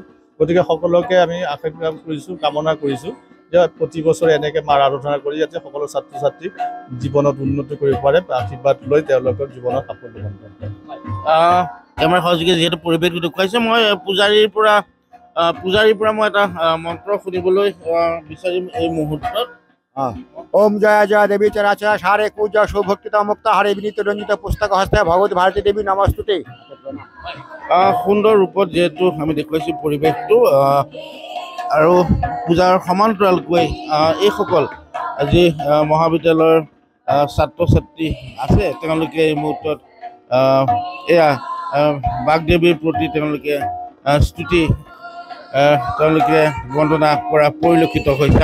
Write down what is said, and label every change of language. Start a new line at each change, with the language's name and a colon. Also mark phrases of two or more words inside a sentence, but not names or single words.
Assamese: গতিকে সকলোকে আমি আশীৰ্বাদ কৰিছোঁ কামনা কৰিছোঁ যে প্ৰতি বছৰে এনেকৈ মাৰ আৰাধনা কৰি যাতে সকলো ছাত্ৰ ছাত্ৰী জীৱনত উন্নতি কৰিব পাৰে আশীৰ্বাদ লৈ তেওঁলোকৰ জীৱনত সাফল্য লাভ কৰে। আমাৰ সহযোগী যিহেতু পৰিৱেশটো দেখুৱাইছে মই পূজাৰীৰ পৰা মই এটা মন্ত্ৰ শুনিবলৈ বিচাৰিম এই মুহূৰ্তত।
Sanskrit: ओम जय जय देवी चराचर सारे पूजा सुभक्तिता मुक्त हरे विनीत रंजित पुस्तक हस्ते भगवती भारती देवी नमस्तुते।
Assamese: সুন্দৰ ৰূপত যিহেতু আমি দেখুৱাইছোঁ পৰিৱেশটো আৰু পূজাৰ সমান্তৰালকৈ এইসকল যি মহাবিদ্যালয়ৰ ছাত্ৰ ছাত্ৰী আছে তেওঁলোকে এই মুহূৰ্তত এয়া বাগদেৱীৰ প্ৰতি তেওঁলোকে স্তুতি তেওঁলোকে বন্দনা কৰা পৰিলক্ষিত হৈছে।